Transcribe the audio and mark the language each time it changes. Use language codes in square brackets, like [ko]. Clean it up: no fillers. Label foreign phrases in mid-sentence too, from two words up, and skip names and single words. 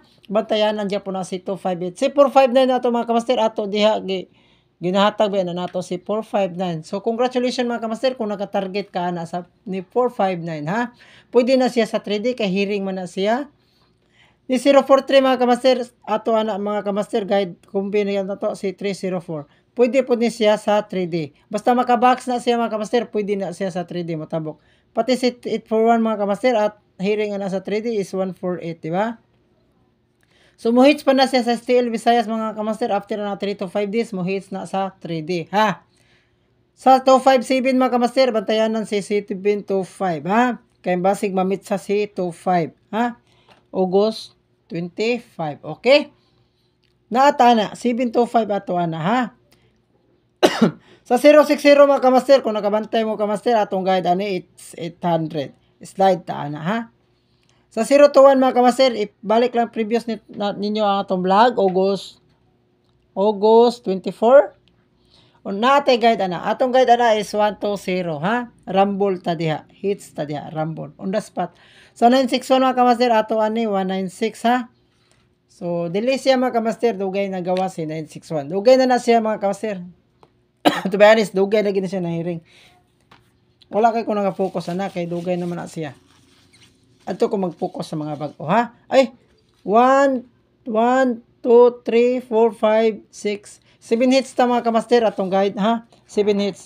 [ceb] Bantayanan diha po na si 258. Si 459 nato mga kamaster ato diha ginahatag ba na nato si 459. [en] So congratulations [ceb] mga kamaster kung naka-target ka na sa ni 459, ha? Pwede na siya sa 3D kay hearing man na siya. Ni 043 mga kamaster ato ana mga kamaster guide kumbi na to si 304. Pwede po ni siya sa 3D. Basta makabox na siya mga kamaster, pwede na siya sa 3D matabok. Pati si 841 mga kamaster at hearing na sa 3D is 148, di ba? So mohits pa na siya sa STL Visayas mga kamaster after na [en] 3 to 5 days [ceb] mohits na sa 3D, ha? Sa 257 mga kamaster bantayanan si 725, ha? Kay basig mamit sa si 25, ha? August 25, okay? Naata na 725 ato ana, ha? Sa 060 mga kamaster, kung nakabantay mo kamaster, atong guide ani it's 800. Slide ta ana, ha? Sa 021 mga kamaster, ibalik lang previous ninyo ang atong vlog, August 24. O naatay guide ana. Atong guide ana is 120, ha? Rumble ta diha. Hits ta diha, rumble. [en] On the spot. [ceb] Sa 961 mga kamaster, ato ani 196, ha? So, dili siya mga kamaster, dugay na gawa si 961. Dugay na siya mga kamaster. [en] To be honest, [ceb] dugay lagi na siya na hearing. Wala kay ko naka-focus na kay dugay naman na siya. Adto ko mag-focus sa mga bago, ha? Ay, 1, 2, 3, 4, 5, 6, 7 hits ta mga kamaster atong guide, ha? 7 hits.